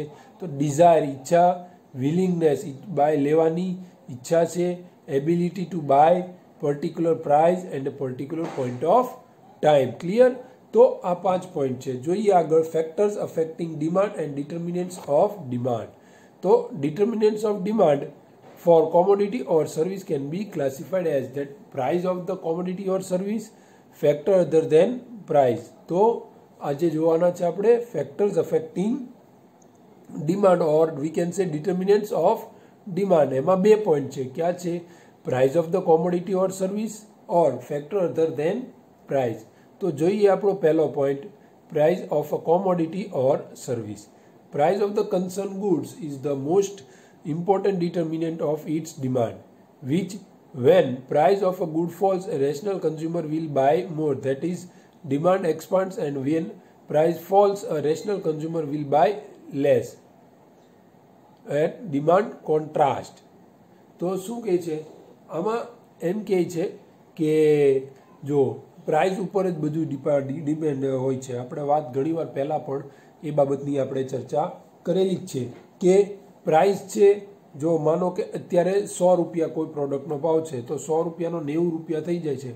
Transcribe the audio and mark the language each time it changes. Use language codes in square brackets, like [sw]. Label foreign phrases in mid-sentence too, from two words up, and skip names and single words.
[en] તો desire ઈચ્છા, willingness buy [gu] લેવાની ઈચ્છા છે, [en] ability to buy, particular price and particular point of time. [gu] ક્લિયર? તો આ 5 પોઈન્ટ છે. જોઈએ આગળ. [en] factors affecting demand and determinants of demand. તો determinants of demand for commodity or service can be classified as that price of the commodity or service, factor other than price. [gu] તો આજે જોવાના છે આપણે [en] factors affecting demand or we can say determinants of demand. [gu] એમાં બે પોઈન્ટ છે. ક્યાં છે? [en] price of the commodity or service or factor other than price. [gu] તો જોઈએ આપણો પહેલો પોઈન્ટ, [en] price of a commodity or service. Price of the concerned goods is the most important determinant of its demand, which when price of a good falls, a rational consumer will buy more. That is, demand expands, and when price falls, a rational consumer will buy less. and demand contrast. [gu] તો શું કહે છે આમાં? એમ કહે છે કે જો પ્રાઇસ ઉપર જ બધું ડિપેન્ડ હોય છે. આપણે વાત ઘણીવાર પહેલાં પણ એ બાબતની આપણે ચર્ચા કરેલી જ છે કે પ્રાઇસ છે, જો માનો કે અત્યારે 100 રૂપિયા કોઈ પ્રોડક્ટનો ભાવ છે તો 100 રૂપિયાનો 90 રૂપિયા થઈ જાય છે.